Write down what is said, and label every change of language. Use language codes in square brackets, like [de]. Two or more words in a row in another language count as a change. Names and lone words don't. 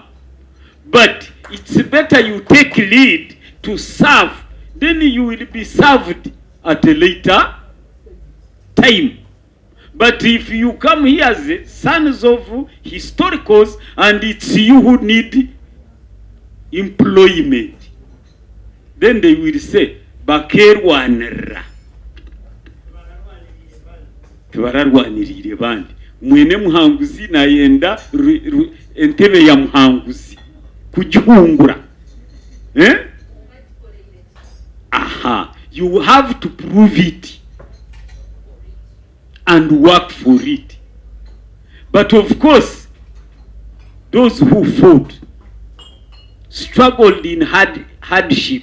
[en] But it's better you take lead to serve, then you will be served at a later time. But if you come here as sons of historicals and it's you who need employment, then they will say, [nyn] bakerwanira. Tubararwanirire bandi. Mwene muhanguzi na yenda entebe ya muhanguzi. Kujungura. Aha. [en] You have to prove it and work for it. But of course, those who fought struggled in hardship.